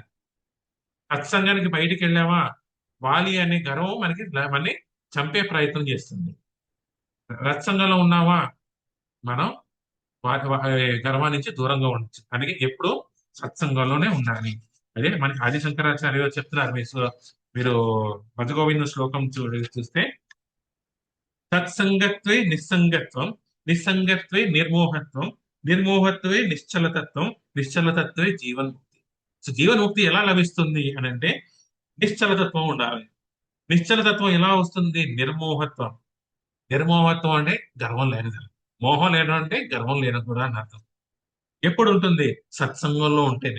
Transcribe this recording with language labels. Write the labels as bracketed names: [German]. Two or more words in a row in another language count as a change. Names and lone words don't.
[Telugu] సత్సంగానికి బయటికి వెళ్ళామా వాలి అనే గర్వం మనని చంపే ప్రయత్నం చేస్తుంది. సత్సంగంలో ఉన్నామా మనం గర్వం నుంచి దూరంగా ఉండొచ్చు. అందుకే ఎప్పుడు సత్సంగంలోనే ఉండాలి. అదే మనకి ఆది శంకరాచార్య గారు చెప్తున్నారు. మీరు భజగోవింద శ్లోకం చూస్తే [Sanskrit] సత్సంగత్వే నిస్సంగత్వం, నిస్సంగత్వే నిర్మోహత్వం, నిర్మోహత్వే నిశ్చలతత్వం, నిశ్చలతత్వే జీవన్ముక్తి. [Telugu] సో జీవన్ముక్తి ఎలా లభిస్తుంది అని అంటే నిశ్చలతత్వం ఉండాలి. నిశ్చలతత్వం ఎలా వస్తుంది? నిర్మోహత్వం. నిర్మోహత్వం అంటే గర్వం లేనిది. మోహం లేను అంటే గర్వం లేని కూడా అని అర్థం. ఎప్పుడు ఉంటుంది? సత్సంగంలో ఉంటేనే.